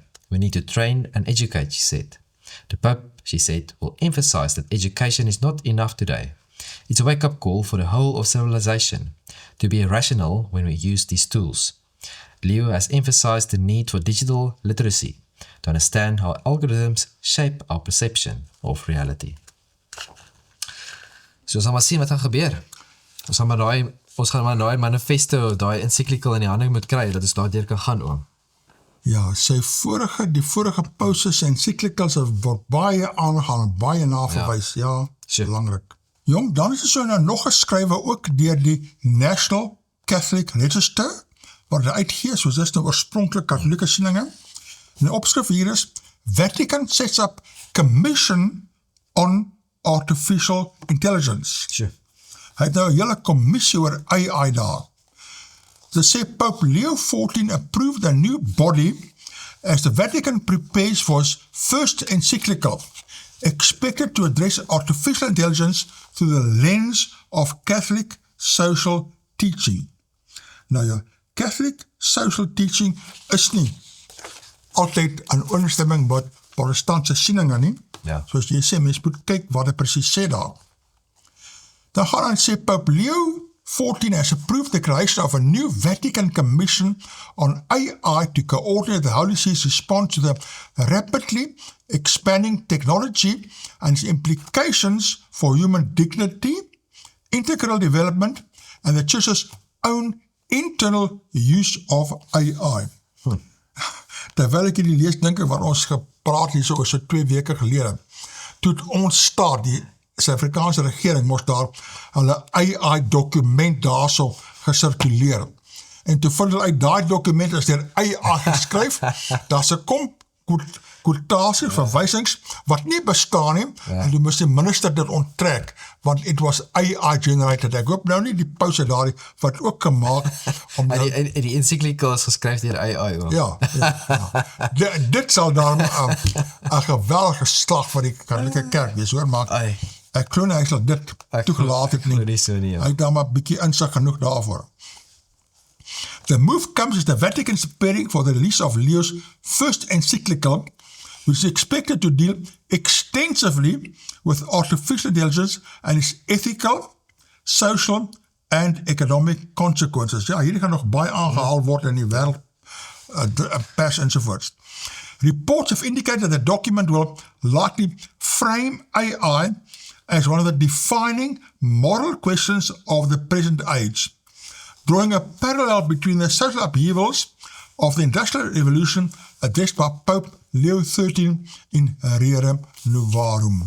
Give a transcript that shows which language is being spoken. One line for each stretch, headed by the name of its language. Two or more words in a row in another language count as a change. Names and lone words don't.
English: We need to train and educate, she said. The Pope, she said, will emphasize that education is not enough today. It's a wake-up call for the whole of civilization to be rational when we use these tools. Leo has emphasized the need for digital literacy to understand how algorithms shape our perception of reality.
Afrikaans: So ons gaan maar sien wat gaan gebeur. Ons gaan maar daai manifesto, daai encyclical in die hande moet kry, dat ons daardeur kan gaan, oom. Ja, die vorige pauses en encyclicals word baie aangehaal, baie naverwys, ja, belangrik. Jong, dan is so nou nog geskrywe ook deur die National Catholic Register, waar die uitgee, soos is nou oorspronklik katholieke sieninge. En die opskrif hier is,
English: Vatican sets up Commission on Artificial Intelligence. Sure.
Afrikaans: Hy het nou 'n hele kommissie oor AI daar.
English: They say Pope Leo XIV approved a new body as the Vatican prepares for its first encyclical, expected to address artificial intelligence through the lens of Catholic social teaching.
Afrikaans: Nou ja,
English: Catholic social teaching
Afrikaans: is nie altyd in ooreenstemming met protestantse sieninge nie. Ja. Soos jy sê, mens moet kyk wat hy presies sê daar. Dan gaan hy sê,
English: Pope Leo XIV has approved the creation of a new Vatican Commission on AI to coordinate the Holy See's response to the rapidly expanding technology and its implications for human dignity, integral development, and the Church's own internal use of AI.
Afrikaans: Terwyl ek hierdie lees, dink ek wat ons gepraat hier so 2 weke gelede, toe ons staat, die Suid-Afrikaanse regering moes daar hulle AI dokument daarso gesirkuleer. En toe vind hulle uit daai dokument is deur AI geskryf, daar's 'n quotasie verwysings wat nie bestaan nie, en toe moes die minister dit onttrek, want
English: it was AI generated.
Afrikaans: Ek hoop nou nie die pause daar wat ook gemaak om En die encyclical is geskryf deur AI ook. Ja. Dit sal dan 'n geweldige slag vir die Katolieke Kerk wees, hoor, maar ek glo nie hy sal dit toegelaat het nie. Hy het dan maar 'n bietjie insig genoeg daarvoor.
English: The move comes as the Vatican is preparing for the release of Leo's first encyclical, which is expected to deal extensively with artificial intelligence and its ethical, social and economic consequences.
Afrikaans: Ja, hierdie gaan nog baie aangehaal word in die wêreld pers ensovoorts.
English: Reports have indicated that the document will likely frame AI as one of the defining moral questions of the present age, drawing a parallel between the social upheavals of the Industrial Revolution addressed by Pope Leo XIII in Rerum Novarum.